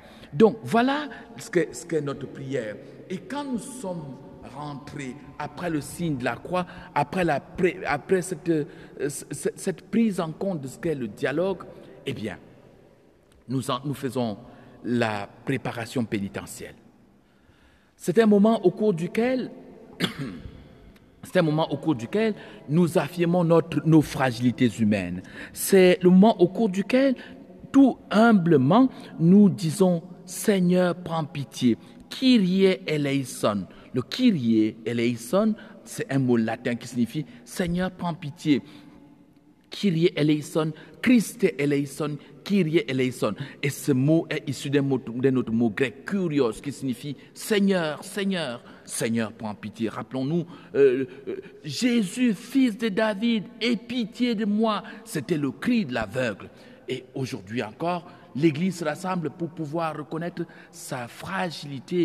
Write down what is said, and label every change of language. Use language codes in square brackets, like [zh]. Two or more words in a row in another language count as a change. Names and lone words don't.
[fr] Donc, voilà ce qu'est notre prière. Et quand nous sommes rentrés après le signe de la croix, après cette prise en compte de ce qu'est le dialogue, eh bien, nous faisons la préparation pénitentielle. C'est un moment au cours duquel nous affirmons nos fragilités humaines. C'est le moment au cours duquel, tout humblement, nous disons « Seigneur, prends pitié ». [el] Kyrie eleison. Le Kyrie eleison, [fr] c'est un mot latin qui signifie « Seigneur, prends pitié ». [el] Kyrie eleison, Christe eleison, Kyrie eleison. [fr] Et ce mot est issu d'un autre mot grec, kurios, qui signifie Seigneur, Seigneur, Seigneur, prends pitié. Rappelons-nous, Jésus, fils de David, aie pitié de moi. C'était le cri de l'aveugle. Et aujourd'hui encore, l'Église se rassemble pour pouvoir reconnaître sa fragilité.